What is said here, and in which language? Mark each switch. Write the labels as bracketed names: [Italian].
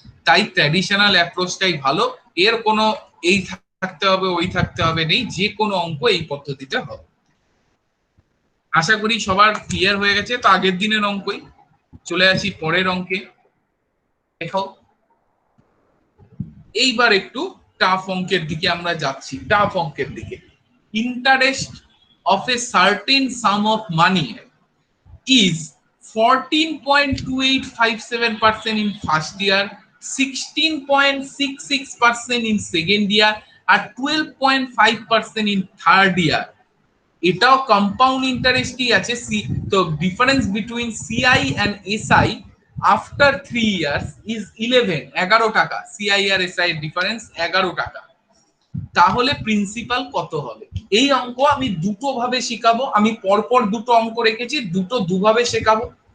[Bangla] তাই ট্র্যাডিশনাল অ্যাপ্রোচটাই ভালো, এর কোনো এই থাকতে হবে ওই থাকতে হবে নেই, যে কোনো অঙ্ক এই পদ্ধতিতে হবে। আশা করি সবার ক্লিয়ার হয়ে গেছে। তো আগের দিনের অঙ্কই চলে আসি পরের অঙ্কে। দেখো এইবার একটু টাফ অঙ্কের দিকে আমরা যাচ্ছি, টাফ অঙ্কের দিকে। [English] Interest of a certain sum of money is 14.2857% in first year, 16.66% in second year আর 12.5% in third year। [Bangla] এটাও কম্পাউন্ড ইন্টারেস্টই আছে। [English] তো difference between CI and SI after 3 years is 11 টাকা। [Bangla] সিআই আর এসআই এর ডিফারেন্স 11 টাকা। তাহলে principal কত হবে? এই অঙ্ক আমি দুটো ভাবে শেখাবো, আমি পরপর দুটো অঙ্ক রেখেছি, দুটো দুভাবে শেখাবো।